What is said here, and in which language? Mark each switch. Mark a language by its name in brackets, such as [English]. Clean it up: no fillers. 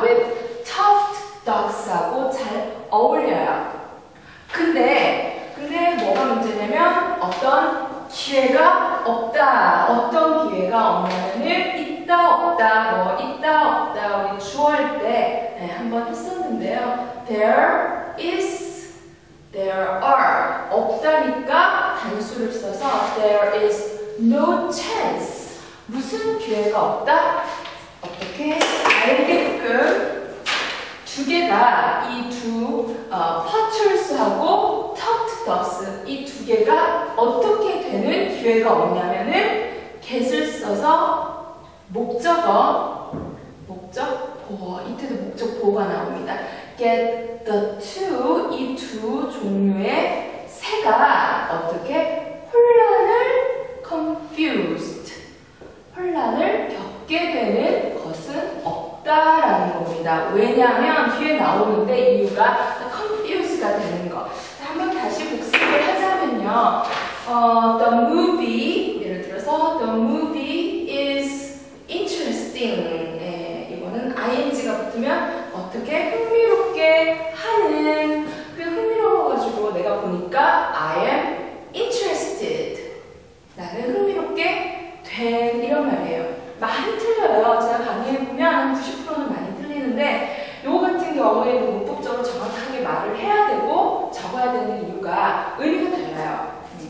[English] with tuft dogs [Korean] 하고 잘 어울려요. 근데 뭐가 문제냐면 어떤 기회가 없다. 어떤 기회가 없냐면은 있다 없다 우리 주어할 때 한번 했었는데요. [English] there is, there are [Korean] 없다니까 단수를 써서 [English] there is no chance [Korean] 무슨 기회가 없다? 어떻게 알게끔 두 개가 이 두 퍼츄스하고 tuft dogs 이 두 개가 어떻게 되는 기회가 없냐면은 get을 써서 목적어 목적 보어. 이때도 목적 보어가 나옵니다. [English] get the two, [Korean] 이 두 종류의 새가 어떻게 혼란을 [English] confused, [Korean] 혼란을 겪게 되는 것은 없다라는 겁니다. 왜냐하면 뒤에 나오는데 이유가 confuse가 되는 거. 자, 한번 다시 복습을 하자면요. [English] The movie, [Korean] 예를 들어서 [English] the movie is interesting. [Korean] 이거는 ing가 붙으면 어떻게 흥미롭게 하는, 그 흥미로워가지고 내가 보니까 [English] I am interested. [Korean] 나는 흥미롭게 된, 이런 말이에요. 많이 틀려요. 제가 강의해보면 90%는 많이 틀리는데 요거 같은 경우에는 문법적으로 정확하게 말을 해야 되고 적어야 되는 이유가 의미가 달라요.